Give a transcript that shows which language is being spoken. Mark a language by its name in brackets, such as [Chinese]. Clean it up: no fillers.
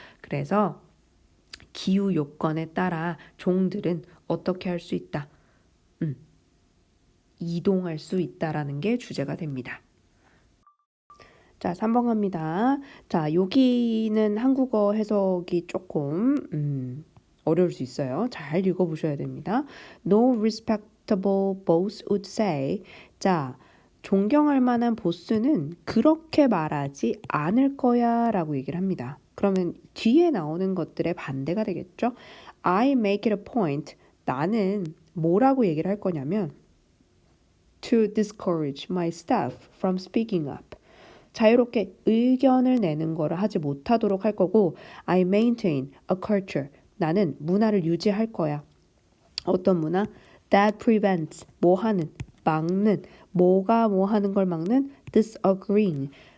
[Korean] 그래서 기후 요건에 따라 종들은 어떻게 할 수 있다? 이동할 수 있다라는 게 주제가 됩니다. 자, 3번 갑니다. 자, 여기는 한국어 해석이 조금 어려울 수 있어요. 잘 읽어보셔야 됩니다. [English] No respectable boss would say. [Korean] 자, 존경할 만한 보스는 그렇게 말하지 않을 거야 라고 얘기를 합니다. 그러면 뒤에 나오는 것들의 반대가 되겠죠? [English] I make it a point. [Korean] 나는 뭐라고 얘기를 할 거냐면 [English] to discourage my staff from speaking up. [Korean] 자유롭게 의견을 내는 거를 하지 못하도록 할 거고 [English] I maintain a culture. [Korean] 나는 문화를 유지할 거야. 어떤 문화? [English] That prevents [Korean] 뭐 하는? 막는. 뭐가 뭐 하는 걸 막는? disagreeing.